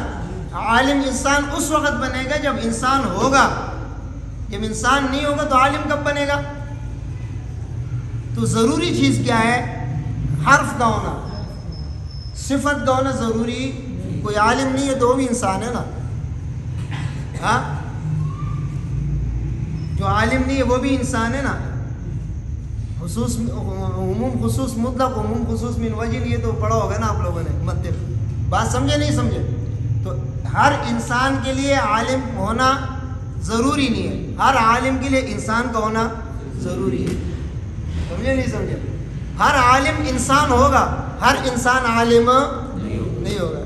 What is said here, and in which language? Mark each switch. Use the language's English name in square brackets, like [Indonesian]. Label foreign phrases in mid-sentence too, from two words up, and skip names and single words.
[Urdu] عالم انسان اس وقت بنے گا جب انسان ہوگا، جب انسان نہیں ہوگا تو عالم کب بنے گا؟ تو ضروری چیز کیا ہے؟ حرف کا ہونا، صفت کا ہونا ضروری۔ کوئی عالم نہیں ہے تو وہ بھی انسان ہے نا۔ ہاں، جو عالم نہیں ہے وہ بھی انسان ہے نا۔ خصوص عموم خصوص مطلق، عموم خصوص من وجہ، یہ تو پڑھا ہوگا نا آپ لوگوں نے مطلب۔ بات سمجھے نہیں سمجھے؟ تو ہر انسان کے لیے عالم ہونا ضروری نہیں ہے، ہر عالم کے لیے انسان کا ہونا ضروری ہے۔ سمجھے نہیں سمجھے؟ ہر عالم انسان ہوگا، ہر انسان عالم نہیں ہوگا۔